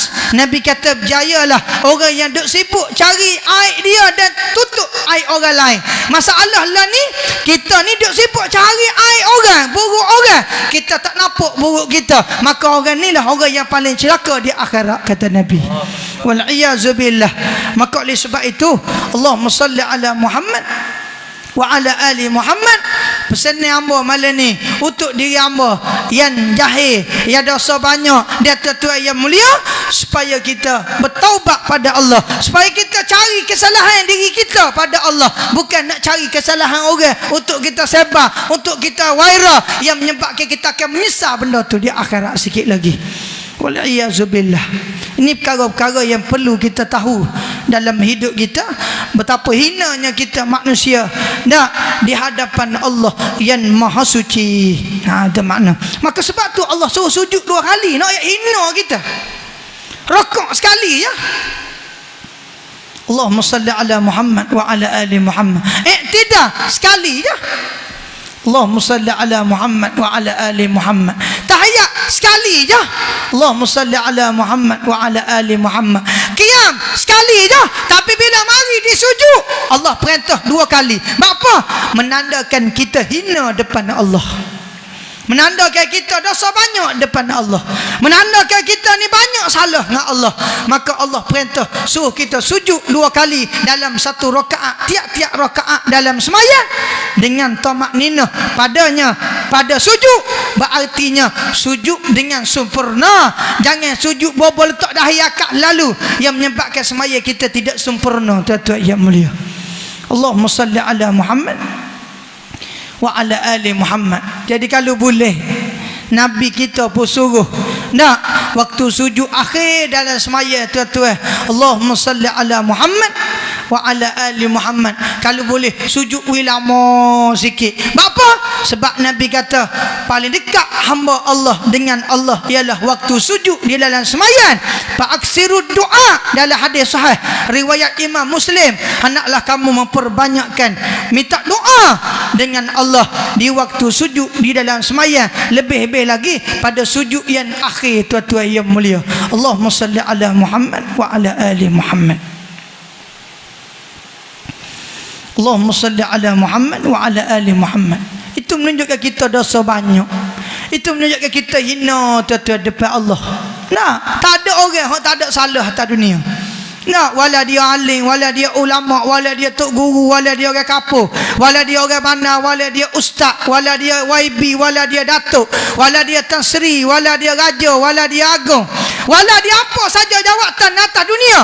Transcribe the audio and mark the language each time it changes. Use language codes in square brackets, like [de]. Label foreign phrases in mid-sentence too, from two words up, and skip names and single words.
[ms] Nabi kata, berjayalah orang yang duk sibuk cari aib dia dan tutup aib orang lain. Masalah lah ni, kita ni duk sibuk cari aib orang, buruk orang, kita tak nampak buruk kita. Maka orang ni lah orang yang paling celaka di akhirat, kata Nabi. [ar] والعياذ بالله. [ms] Maka oleh sebab itu, [ar] اللهم صل على محمد وعلى آل محمد. [ms] Pesan ni hamba malam ni untuk diri hamba yang jahil, yang dosa banyak, dia tuan-tuan yang mulia, supaya kita bertaubat pada Allah, supaya kita cari kesalahan diri kita pada Allah, bukan nak cari kesalahan orang untuk kita sebar, untuk kita viral, yang menyebabkan kita akan menyesal benda tu di akhirat sikit lagi. [ar] والعياذ بالله. [ms] Ini perkara-perkara yang perlu kita tahu dalam hidup kita, betapa hinanya kita manusia di hadapan Allah yang maha suci. Itu makna. Maka sebab tu Allah suruh sujud 2 kali, nak hina kita. Rokok sekali ya. [ar] اللهم صل على محمد وعلى آل محمد. [ms] Tidak sekali je. [ar] اللهم صل على محمد وعلى آل محمد. [ms] Tahiyat sekali je. [ar] اللهم صل على محمد وعلى آل محمد. [ms] Qiyam sekali je. Tapi bila mari disujud, Allah perintah 2 kali. Apa? Menandakan kita hina depan Allah, menandakan kita dosa banyak depan Allah, menandakan kita ni banyak salah dengan Allah. Maka Allah perintah suruh kita sujud 2 kali dalam 1 rakaat, tiap-tiap rakaat dalam sembahyang, dengan tamak-ninah padanya pada sujud. Berartinya sujud dengan sempurna, jangan sujud bobol letak dahi akak lalu, yang menyebabkan sembahyang kita tidak sempurna, tuan-tuan yang mulia. [ar] اللهم صل على محمد وعلى آل محمد. [ms] Jadi kalau boleh, Nabi kita pun suruh waktu sujud akhir dalam semaya, tuan-tuan, [ar] اللهم صل على محمد وعلى آل محمد. [ms] Kalau boleh sujud lama sikit. Apa? Sebab Nabi kata paling dekat hamba Allah dengan Allah ialah waktu sujud di dalam sembahyang. [ar] فأكثروا الدعاء, [ms] dalam hadis sahih riwayat Imam Muslim, hendaklah kamu memperbanyakkan minta doa dengan Allah di waktu sujud di dalam sembahyang, lebih-lebih lagi pada sujud yang akhir, tuan-tuan yang mulia. [ar] اللهم صل على محمد وعلى آل محمد. اللهم صل على محمد وعلى آل محمد. [ms] Itu menunjukkan kita dosa banyak. Itu menunjukkan kita hina, tuan-tuan, depan Allah. Tak ada orang yang tak ada salah atas dunia. Wala dia alim, wala dia ulama, wala dia tok guru, wala dia orang kapur, wala dia orang mana, wala dia ustaz, wala dia YB, wala dia datuk, wala dia Tan Sri, wala dia raja, wala dia agung, wala dia apa saja jawatan atas dunia.